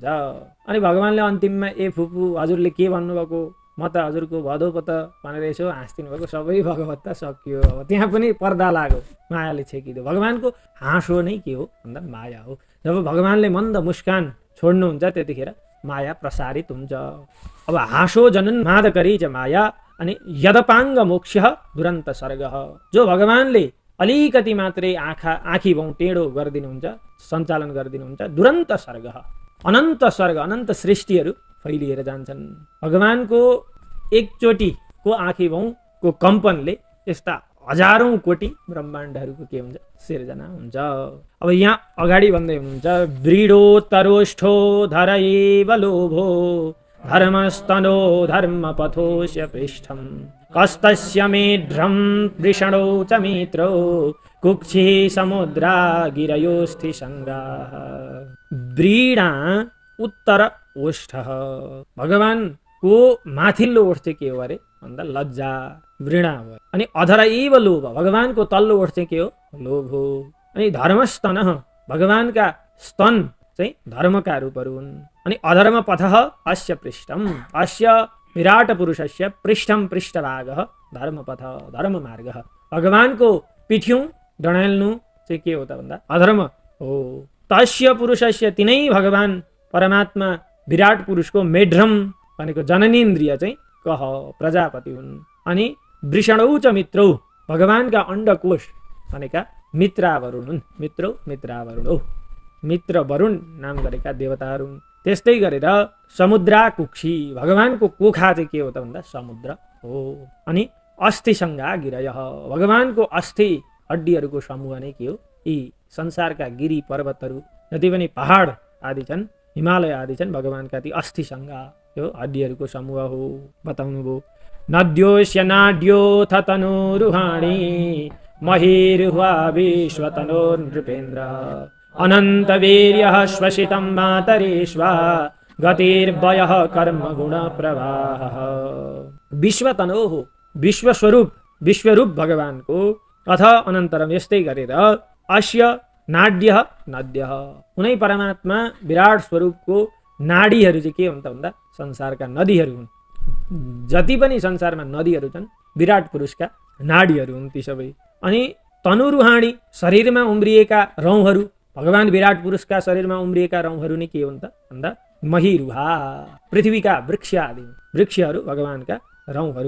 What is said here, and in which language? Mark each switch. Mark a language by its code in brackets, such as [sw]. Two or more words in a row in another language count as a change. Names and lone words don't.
[ne] अनि भगवानले अन्तिममा ए फुपू हजुरले के भन्नुभएको, म त हजुरको भदौपत भनेर यसो हाँसिदिनु भएको, सबै भगवत्ता सकियो। अब त्यहाँ पनि पर्दा लाग्यो, मायाले छेकिदियो। भगवानको हाँसो नै के हो भन्दा माया हो। जब भगवानले मन्द मुस्कान छोड्नुहुन्छ त्यतिखेर माया प्रसारित हुन्छ। अब हाँसो [sa] जनन मादकरी च माया अनि यदपाङ्ग मोक्ष दुरन्त सर्ग। [ne] जो भगवानले अलिकति मात्रै आँखी भाउ टेढो गरिदिनुहुन्छ, सञ्चालन गरिदिनुहुन्छ, [sa] दुरन्त सर्ग, [ne] अनन्त सर्ग, अनन्त सृष्टिहरू फैलिएर जान्छन्। भगवानको एकचोटिको आँखी भाउको कम्पनले यस्ता हजारौं कोटि ब्रह्माण्डहरूको के हुन्छ, सिर्जना हुन्छ। अब यहाँ अगाडि भन्दै हुनुहुन्छ [sa] व्रीडोत्तरोष्ठो धर एव लोभो धर्मस्तनो धर्मपथोस्य पृष्ठम् कस्तस्य मेढ्रं वृषणो च मित्रो कुक्षी समुद्रा गिरयोस्ति संगाः। व्रीडा उत्तर ओष्ठ, [ne] भगवानको माथिल्लो ओठ चाहिँ के हो अरे भन्दा लज्जा, वृणा हो। अनि [sa] अधर एव लोभ, [ne] भगवानको तल्लो ओठ चाहिँ के हो, लोभ हो। अनि धर्मस्तन, भगवानका स्तन चाहिँ धर्मका रूपहरू हुन्। [sa] अनि अधर्म पथः अस्य पृष्ठम, अस्य विराट पुरुषस्य पृष्ठम पृष्ठभागः धर्मपथ, धर्ममार्ग। [ne] भगवानको पिठ्यौं डडाल्नु चाहिँ के हो त भन्दा अधर्म हो। [sa] तस्य पुरुषस्य, [ne] तिनै भगवान परमात्मा विराट पुरुषको मेढ्रम भनेको जननेन्द्रिय चाहिँ कह प्रजापति हुन्। अनि [sa] वृषणौ च मित्रौ, [ne] भगवानका अण्डकोश भनेका मित्रावरुण हुन्। [sa] मित्रौ मित्रावरुणौ, [ne] मित्र वरुण नाम गरेका देवताहरू हुन्। त्यस्तै गरेर [sa] समुद्रा कुक्षी, [ne] भगवानको कोखा चाहिँ के हो त भन्दा समुद्र हो। अनि [sa] अस्थिसङ्गा गिरयः, [ne] भगवानको अस्थि हड्डीहरूको समूह नै के हो, यी संसारका गिरी पर्वतहरू जति पनि पहाड आदि छन्, हिमालय आदि छन्, भगवानका ती अस्थिसङ्गा यो हड्डीहरूको समूह हो बताउनु भयो। [sa] नद्योस्य नाड्योऽथ तनोरुहाणी महिर्हुवा विश्वतनोर्नृपेन्द्र अनन्त वीर्यः श्वसितं मातरेष्वा गतिर्वयः कर्म गुण प्रवाहः। [ne] विश्वतनोः, विश्वस्वरूप, विश्वरूप भगवानको [sa] अथ अनन्तरम, [ne] यस्तै गरेर [sa] अस्य नाड्यः नद्यः, [ne] कुनै परमात्मा विराट स्वरूपको नाडीहरू चाहिँ के हुन्छ भन्दा संसारका नदीहरू हुन्। जति पनि संसारमा नदीहरू छन् विराट पुरुषका नाडीहरू हुन् ती सबै। अनि तनुरुहाणी, शरीरमा उम्रिएका रौँहरू, भगवान विराट पुरुषका शरीरमा उम्रिएका रौँहरू नै के हुन् त भन्दा महिरुहा, पृथ्वीका वृक्ष आदि वृक्षहरू भगवानका रौँहरू।